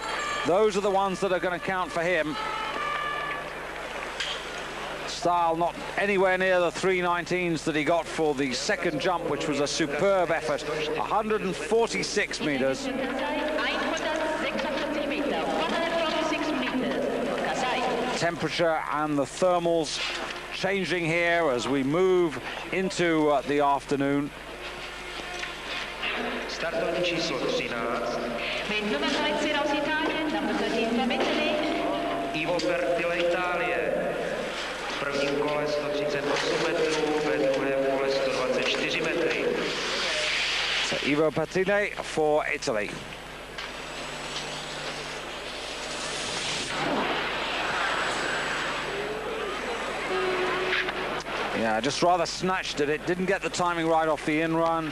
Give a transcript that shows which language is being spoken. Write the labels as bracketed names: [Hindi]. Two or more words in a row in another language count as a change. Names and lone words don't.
[English] Those are the ones that are going to count for him. Style not anywhere near the 319s that he got for the second jump, which was a superb effort. 146 meters. Temperature and the thermals changing here as we move into the afternoon. [Czech] Startovní číslo 13. Ivo Pertile, Itálie. V prvním kole 138 metrů, ve druhém kole 124 metry. [English] So Ivo Pertile for Italy. Yeah, just rather snatched at it, didn't get the timing right off the in-run.